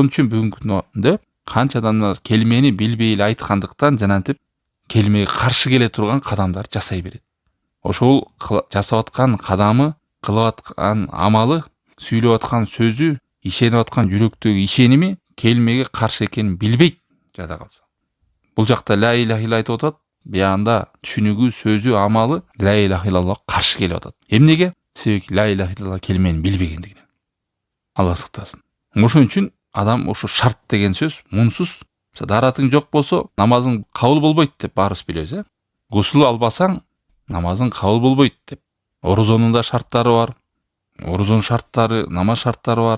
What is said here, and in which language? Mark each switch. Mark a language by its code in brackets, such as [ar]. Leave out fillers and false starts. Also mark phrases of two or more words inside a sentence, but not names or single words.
[ky] Ошон үчүн бүгүнкү күндө канча адамдар келимени билбей эле айткандыктан жанантип келмеге каршы келе турган кадамдар жасай берет. Ошол жасап аткан кадамы, кылып аткан амалы, сүйлөп аткан сөзү, ишенип аткан жүрөктөгү ишеними келмеге каршы экенин билбейт жада калса. Бул жакта [ar] لا إله إلا [ky] айтып атат, биягында түшүнүгү, сөзү, амалы [ar] لا إله إلا الله [ky] каршы келип атат. Эмнеге? Себеби [ar] لا إله إلا الله [ky] келменин билбегендигинен. Алла сактасын. Ошон үчүн адам ошо шарт деген сөз мунсуз даратың жок болсо намазың кабыл болбойт деп баарыбыз билебиз, Гусул албасаң намазың кабыл болбойт деп. Орозонун да шарттары бар. Орозонун шарттары, намаз шарттары бар.